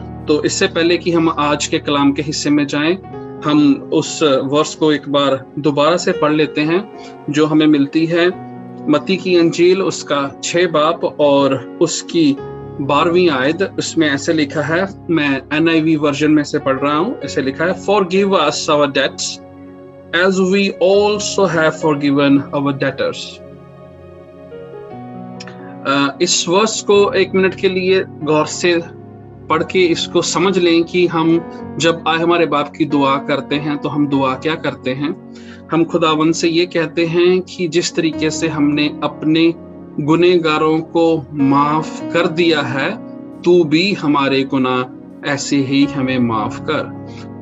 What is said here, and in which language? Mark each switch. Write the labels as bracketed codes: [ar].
[hi] तो इससे पहले कि हम आज के कलाम के हिस्से में जाएं, हम उस वर्स को एक बार दोबारा से पढ़ लेते हैं जो हमें मिलती है मत्ती की अंजील उसका 6 बाब और उसकी 12वीं आयत। उसमें ऐसे लिखा है, मैं NIV वर्जन में से पढ़ रहा हूँ। ऐसे लिखा है, [en] Forgive us our debts as we also have forgiven our debtors। [hi] इस वर्स को 1 मिनट के लिए गौर से पढ़ के इसको समझ लें कि हम जब आए हमारे बाप की दुआ करते हैं तो हम दुआ क्या करते हैं। हम खुदावंद से ये कहते हैं कि जिस तरीके से हमने अपने गुनहगारों को माफ कर दिया है, तू भी हमारे गुनाह ऐसे ही हमें माफ कर।